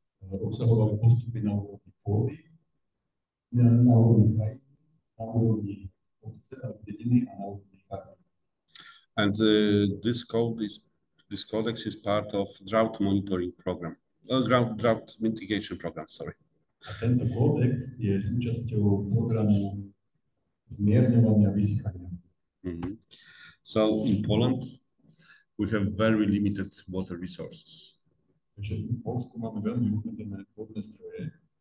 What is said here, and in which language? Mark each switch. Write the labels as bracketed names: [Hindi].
[Slovak] Obsahovali postupy na úrovni pôdy, na úrovni krajiny, na úrovni obce a dediny a na úrovni farmy. [English] And this codex is part of drought monitoring program, drought mitigation program. Sorry. [Slovak] A tento kódex je súčasťou programu zmierňovania vysychania. [English] So in Poland, we have very limited water resources. [Slovak] Takže v Polsku máme veľmi obmedzené vodné zdroje.